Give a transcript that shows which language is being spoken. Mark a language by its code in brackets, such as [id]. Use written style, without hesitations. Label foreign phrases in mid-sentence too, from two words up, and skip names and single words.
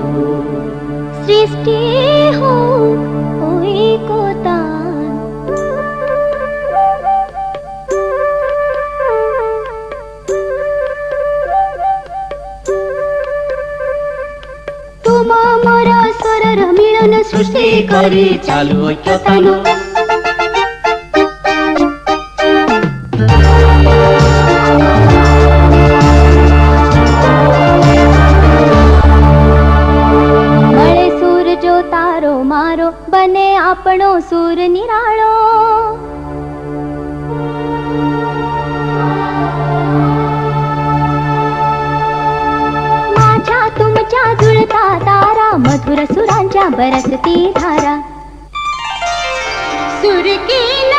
[bn] সৃষ্টি হোক ওই কোতান। তোমা মোরা স্বরর মিলন সৃষ্টি করে চালু ঐক্যতান। [gu] મળે સુર જો તારો મારો બને આપણો સુર નિરાળો। [mr] माझ्या तुमच्या जुळता तारा मधुर सुरांच्या बरसती धारा। [hi] सुर की